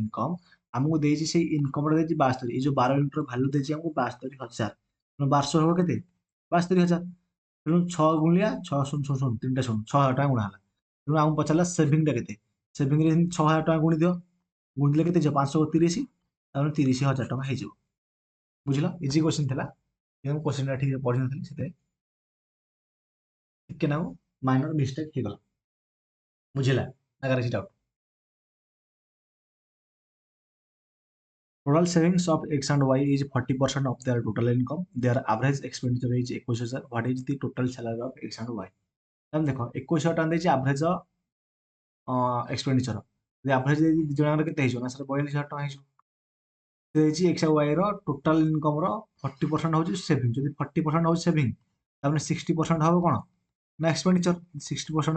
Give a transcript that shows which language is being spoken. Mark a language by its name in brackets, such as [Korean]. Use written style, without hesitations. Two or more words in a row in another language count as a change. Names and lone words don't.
[Odia] ଇନକମ୍ ଆମକୁ ଦେଇଛି ସେଇ ଇନକମ୍ଟା ଦେଇଛି 72 ଏଇ ଯେଉଁ 12 ୟୁନିଟ୍ର ଭ୍ୟାଲୁ ଦେଇଛି ଆମକୁ 72,000 ତେଣୁ 1200 ହେବ କେତେ 72,000 ତେଣୁ 6 ଗୁଣିଆ 6 ଶୂନ ଶୂନ ଶୂନ 3ଟା ଶୂନ 6,000 ଟଙ୍କା ଗୁଣା ହେଲା ତେଣୁ ଆମକୁ ପଚାରିଲା ସେଭିଂଟା କେତେ ସେଭିଂରେ 6,000 ଟଙ୍କା ଗୁଣି ଦିଅ ଗୁଣିଦେଲେ କେତେ ହେଇଯିବ 530 ତାପରେ 30,000 ଟଙ୍କା ହେଇଯିବ ବୁଝିଲ [English] easy question [Odia] ଥିଲା କିନ୍ତୁ କ୍ୱେଶ୍ଚିନ୍ଟା ଠିକ୍ ପଢ଼ିନଥିଲି ସେଥିପାଇଁ ଟିକେ ନାକୁ ମାଇନର ମିଷ୍ଟେକ୍ ହେଇଗଲା ବୁଝିଲା ନା କିଛି ଡାଉଟ୍ [English] Total savings of X and Y is 40% of their total income. Their average expenditure is 21,000. What is the total salary of X and Y? [Odia] ତାହେଲେ ଦେଖ 21,000 ଟଙ୍କା ଦେଇଛି [English] average expenditure [Odia] ଯଦି ଆଭରେଜ ଦେଇଛି ଦୁଇ ଜଣଙ୍କର କେତେ ହେଇଯିବ ନା ସାର୍ 42,000 ଟଙ୍କା ହେଇଯିବ ସେ ଦେଇଛି ଏକ୍ସ ଆଉ ୱାଇର ଟୋଟାଲ ଇନକମ୍ର 40% ହେଉଛି ସେଭିଂ ଯଦି 40% ହେଉଛି ସେଭିଂ ତାପରେ 60% ହେବ କ'ଣ ନା ଏକ୍ସପେଣ୍ଡିଚର 60%